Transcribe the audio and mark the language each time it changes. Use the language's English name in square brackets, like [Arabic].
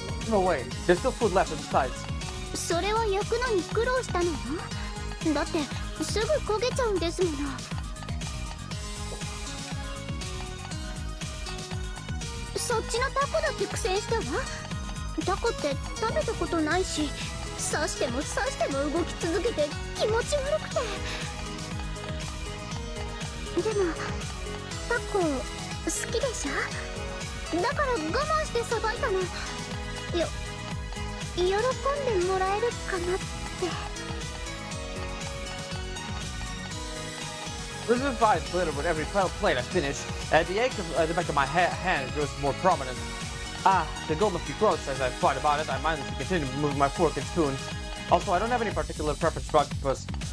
[English] No way, there's still food left on the sides. [Japanese] それは焼くのに苦労したのよ。だってすぐ焦げちゃうんですもの。そっちのタコだって苦戦したわ。タコって食べたことないし、刺しても動き続けて気持ち悪くて。でもタコ好きでしょ。だから我慢してさばいたの。喜んでもらえるかなって。 [English] Elizabeth's eyes glitter with every plate I finish, and the ache of the back of my hand grows more prominent. Ah, the goal must be close. As I thought about it, I mindlessly continued moving my fork and spoon. Also, I don't have any particular preference for octopus.